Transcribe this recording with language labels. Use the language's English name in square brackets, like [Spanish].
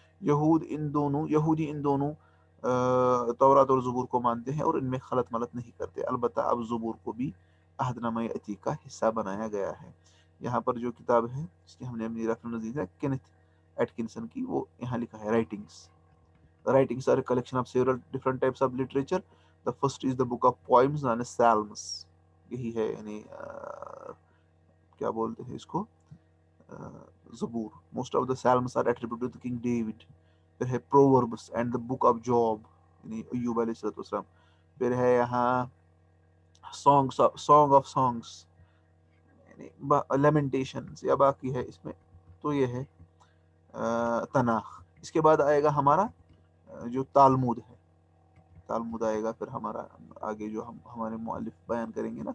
[Urdu] یہودی ان دونوں تورات اور زبور کو مانتے ہیں اور ان میں خلط ملط نہیں کرتے. البتہ اب زبور کو بھی عہد نامہ عتیق کا حصہ بنایا گیا ہے. یہاں پر جو کتاب ہے اس کی ہم نے اپنی ریفرنس دی ہے کینتھ ایٹکنسن کی، وہ یہاں لکھا ہے writings. [English] Writings are a collection of several different types of literature. The first is the book of poems known as Psalms. [Urdu] یہی ہے یعنی کیا بولتے ہیں اس کو، زبور. [English] Most of the Psalms are attributed to King David. [Urdu] پھر ہے Proverbs and the book of Job یعنی ایوب علیہ السلام. پھر ہے یہاں Song of Songs یعنی Lamentations یا باقی ہے اس میں. تو یہ ہے تناخ. اس کے بعد آئے گا ہمارا جو تالمود ہے، تالمود آئے گا پھر ہمارا آگے جو ہمارے مؤلف بیان کریں گے نا.